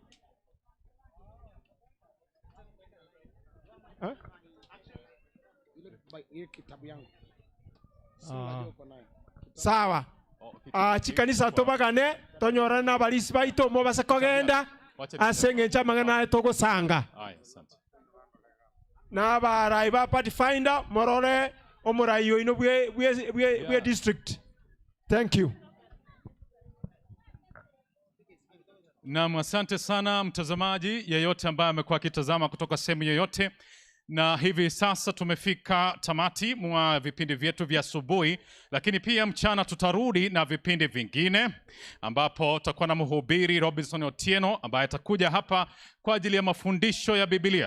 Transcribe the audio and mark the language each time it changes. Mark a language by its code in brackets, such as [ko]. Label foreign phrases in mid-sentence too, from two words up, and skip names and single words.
[guz] sawa chikanisa tobagane tonyora na balisi baito mo basa kogenda asenge chamangana togosanga na barai ba Pathfinder morore omurayo ino bwe district. [en] Thank you. [sw] Naam, asante sana mtazamaji yeyote ambaye amekuwa akitazama kutoka sehemu yoyote. Na hivi sasa tumefika tamati mwa vipindi vyetu vya asubuhi, lakini pia mchana tutarudi na vipindi vingine ambapo tutakuwa na mhubiri Robinson Otieno ambaye atakuja hapa kwa ajili ya mafundisho ya Biblia.